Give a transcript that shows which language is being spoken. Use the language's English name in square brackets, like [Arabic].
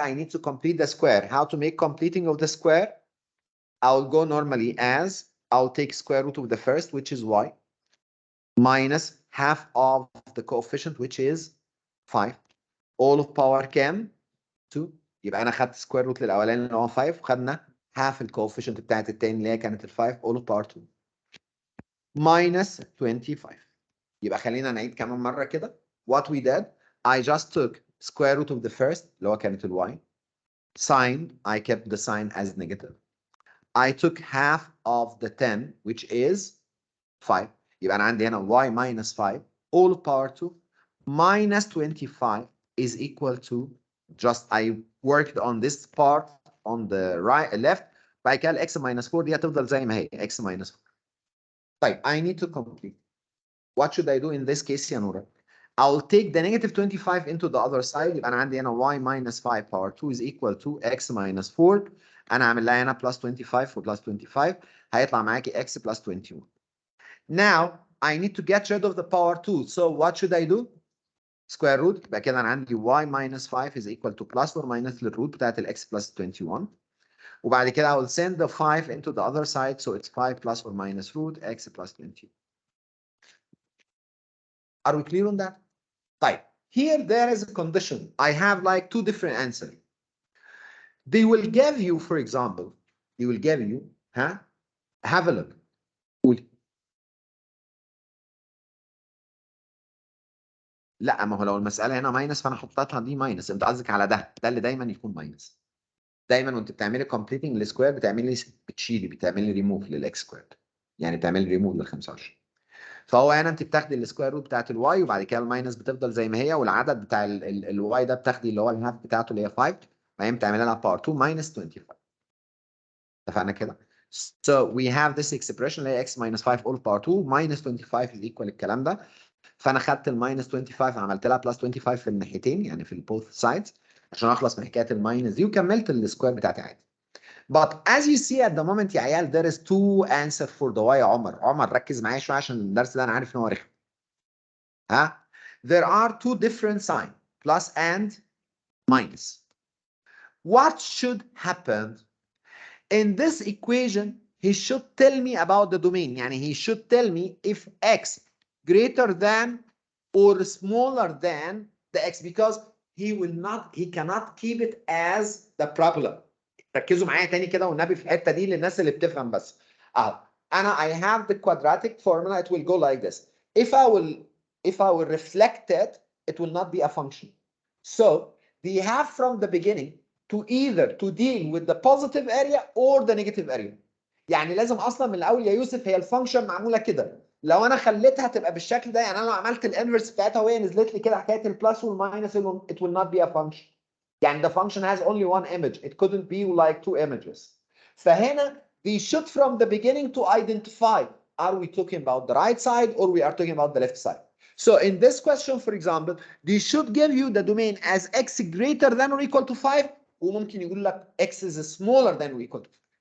[English] I need to complete the square. How to make completing of the square? I'll go normally as I'll take square root of the first, which is y, minus half of the coefficient, which is 5. All of power كام؟ 2. [Arabic] يبقى أنا خدت [English] square root [Arabic] للأولاني اللي هو 5 وخدنا half الكوفيشنت بتاعت التاني اللي هي كانت ال 5 [English] all of power 2 minus 25. [Arabic] يبقى خلينا نعيد كمان مرة كده. [English] What we did, I just took square root of the first [Arabic] اللي هو كانت ال [English] y. Sign, I kept the sign as negative. I took half of the 10 which is 5. [Arabic] يبقى أنا عندي هنا [English] y minus 5 all of power 2 minus 25 is equal to just I worked on this part on the right left. [Arabic] بعد كده x minus 4 دي هتفضل زي ما هي x minus 4. [English] طيب, I need to complete. What should I do in this case يا Nora? I'll take the negative 25 into the other side. [Arabic] يبقى أنا عندي هنا [English] y minus 5 power 2 is equal to x minus 4. [Arabic] أنا هعمل لها هنا plus 25 و plus 25 هيطلع معاكي x plus 21. [English] Now I need to get rid of the power 2. So what should I do? Square root. [Arabic] يبقى كده أنا عندي [English] y minus 5 is equal to plus or minus [Arabic] الروت بتاعت ال [English] x plus 21. [Arabic] وبعد كده [English] I will send the 5 into the other side. So it's 5 plus or minus root x plus 20. Are we clear on that? طيب, here there is a condition. I have like two different answers. They will give you, for example, they will give you, have a look. [Arabic] لا, ما هو لو المسألة هنا ماينس فأنا حطيتها دي ماينس. أنت قصدك على ده اللي دايما يكون ماينس. دايما وأنت بتعملي completing السكوير بتعملي ريموف للإكس سكوير. يعني بتعملي ريموف لل 25. فهو هنا انت بتاخدي السكوير روت بتاعت الواي وبعد كده الماينس بتفضل زي ما هي والعدد بتاع الواي ده بتاخدي اللي هو الهاف بتاعته اللي هي 5 بعدين بتعملي لها باور 2 [English] minus 25. [Arabic] اتفقنا كده؟ [English] So we have this expression [Arabic] اللي هي [English] x minus 5 all power 2 minus 25 is equal [Arabic] الكلام ده. فانا خدت الماينس 25 عملت لها بلس 25 في الناحيتين يعني في البوث سايدز عشان اخلص من حكايه الماينس دي وكملت السكوير بتاعتي عادي. [English] But as you see at the moment [Arabic] يا عيال [English] there is two answer for the y [Arabic] يا عمر ركز معايا شويه عشان الدرس ده انا عارف ان هو رخم. [English] ها there are two different signs plus and minus. What should happen in this equation? He should tell me about the domain. يعني he should tell me if x greater than or smaller than the x because he cannot keep it as the parabola. [Arabic] ركزوا معايا تاني كده والنبي في الحته دي للناس اللي بتفهم بس. [English] انا I have the quadratic formula. It will go like this. If I will reflect it, it will not be a function. So we have from the beginning to either to deal with the positive area or the negative area. [Arabic] يعني لازم اصلا من الاول يا يوسف هي الفانكشن معموله كده. لو انا خليتها تبقى بالشكل ده يعني انا لو عملت الانفرس بتاعتها وهي نزلت لي كده حكايه البلس والماينس [English] it will not be a function. يعني the function has only one image. It couldn't be like two images. فهنا we should from the beginning to identify are we talking about the right side or we are talking about the left side. So in this question, for example, they should give you the domain as x greater than or equal to 5 [Arabic] وممكن يقول لك [English] x is smaller than or equal to 5.